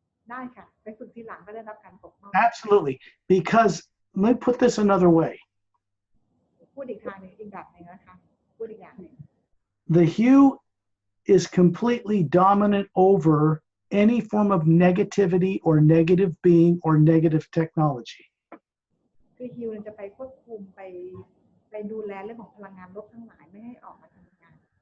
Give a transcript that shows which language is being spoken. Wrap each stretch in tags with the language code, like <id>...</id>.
<th>ได้ค่ะไปฝึกที่หลังก็ได้รับการปกป้อง</th> <en>Absolutely. Because let me put this another way.</en> <th>พูดอีกทางหนึ่งอีกแบบหนึ่งนะคะพูดอีกอย่างหนึ่ง</th> <en>The hue is completely dominant over any form of negativity or negative being or negative technology.</en> <th>คือฮิวจะไปควบคุมไปดูแลเรื่องของพลังงานลบทั้งหลายไม่ให้ออกมาทำงาน</th>